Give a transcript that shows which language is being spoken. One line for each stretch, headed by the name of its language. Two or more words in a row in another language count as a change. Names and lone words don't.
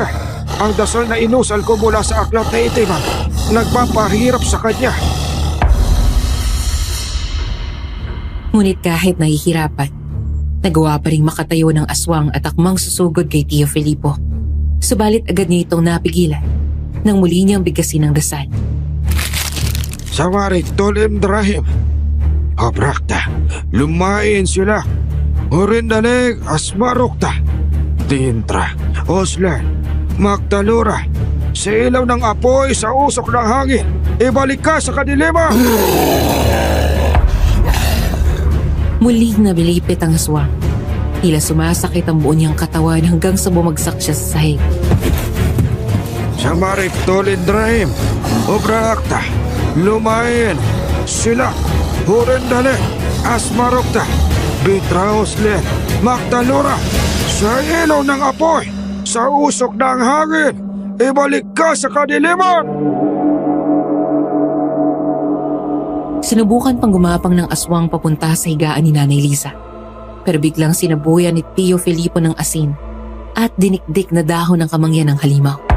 Filipino: Ang dasal na inusal ko mula sa aklat na itim nagpapahirap sa kanya. Ngunit kahit nahihirapan, nagawa pa rin makatayo ng aswang at akmang susugod kay Tio Filipo. Subalit agad niya itong napigilan nang muli niyang bigkasin ang dasal. Sawarik tolim drahim. Obrakta, lumain sila. Urindaleg asmarokta. Tintra, oslan, magtalura. Sa ilaw ng apoy sa usok ng hangin, ibalik ka sa kadiliman! Muling nabilipit ang aswang. Tila sumasakit ang buo niyang katawan hanggang sa bumagsak siya sa sahig. Samarik tolim drahim. Obrakta, lumain sila. Urindaleg asmarokta. Bitraoslen, magtalura. Sa ilaw ng apoy, sa usok ng hangin, ibalik ka sa kadiliman! Sinubukan pang gumapang ng aswang papunta sa higaan ni Nanay Lisa. Pero biglang sinabuyan ni Tio Filipo ng asin at dinikdik na dahon ng kamangyan ng halimaw.